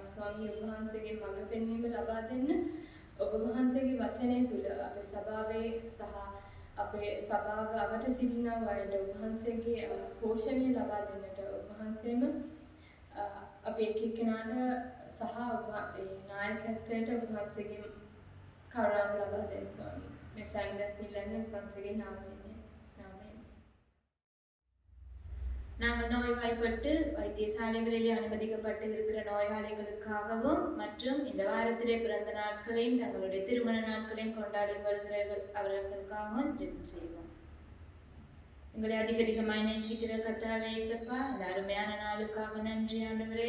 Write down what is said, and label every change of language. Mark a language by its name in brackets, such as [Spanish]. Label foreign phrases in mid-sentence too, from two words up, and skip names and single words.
[Sinhala] ස්වාමීනි, ඔබ වහන්සේගේ මඟ පෙන්වීම ලබා දෙන්න. ඔබ වහන්සේගේ වචනය තුල අපේ සභාවේ සහ අපේ සභාව අවට සිටිනා අයට ඔබ වහන්සේගේ පෝෂණය ලබා දෙන්නට ඔබ වහන්සේම අපේ එක්කෙනාට සහ නායකත්වයට ඔබ වහන්සේගේ කරුණාව ලබා දෙන්න ස්වාමීනි. මේ සම්දත් පිළිගන්නේ සංසගේ නාමයෙන්. [Tamil] நாங்கள் நோய்வாய்ப்பட்டு வைத்தியசாலைகளிலே அனுமதிக்கப்பட்டு இருக்கிற நோயாளிகளுக்காகவும் மற்றும் இந்த வாரத்திலே பிறந்த நாட்களையும் தங்களுடைய திருமண நாட்களையும் கொண்டாடி வருகிற அவர்களுக்காகவும் ஜெபம் செய்வோம். எங்களை அதிக அதிகமாய் நேசிக்கிற கர்த்தாவே இயேசப்பா, இந்த அருமையான நாளுக்காக நன்றி ஆண்டவரே.